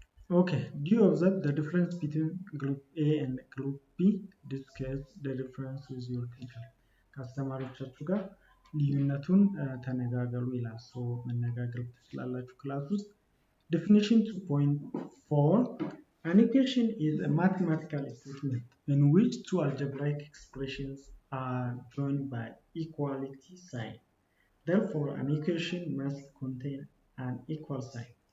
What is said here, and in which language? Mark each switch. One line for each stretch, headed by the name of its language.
English: Okay, do you observe the difference between group A and group B? Discuss the difference with your teacher.
Amharic: ከአስተማሪዎቻችሁ ጋር ልዩነቱን ተነጋገሩ ይላል. so መነጋገር ትችላላችሁ ክላስ ውስጥ.
English: Definition 2.4, an equation is a mathematical statement in which two algebraic expressions are joined by equality sign. Therefore, an equation must contain an equal sign.